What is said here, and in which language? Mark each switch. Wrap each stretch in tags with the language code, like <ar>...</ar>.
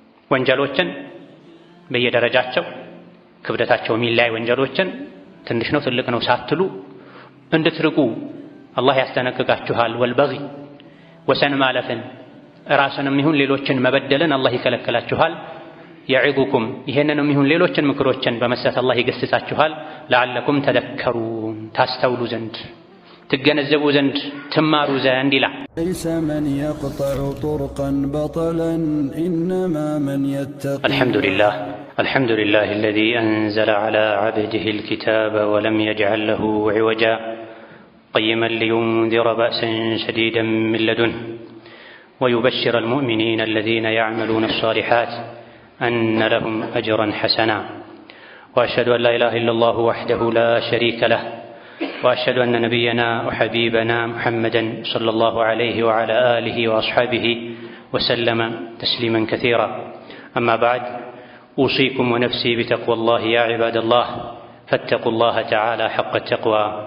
<am>ወንጀሎችን በየደረጃቸው ክብደታቸው የሚለያይ ወንጀሎችን ትንሽ ነው ትልቅ ነው ሳትሉ እንድትርቁ አላህ ያስጠነቅቃችኋል። ወልበጊ ወሰን ማለፍን ራስንም ይሁን ሌሎችን መበደልን አላህ ይከለክላችኋል። የዒዙኩም ይሄንንም ይሁን ሌሎችን ምክሮችን በመስጠት አላህ ይገስጻችኋል። ለዓለኩም ተደከሩን ታስተውሉ ዘንድ ትገነዘቡ ዘንድ ትማሩ ዘንድ ይላል።</am> <ar>ليس من يقطع طرقا بطلا إنما من يتقي الحمد لله الذي أنزل على عبده الكتاب ولم يجعل له عوجا قيما لينذر بأسا شديدا من لدنه ويبشر المؤمنين الذين يعملون الصالحات أن لهم أجرا حسنا وأشهد أن لا إله إلا الله وحده لا شريك له وأشهد أن نبينا وحبيبنا محمدا صلى الله عليه وعلى آله وأصحابه وسلم تسليما كثيرا أما بعد أوصيكم ونفسي بتقوى الله يا عباد الله فاتقوا الله تعالى حق التقوى</ar>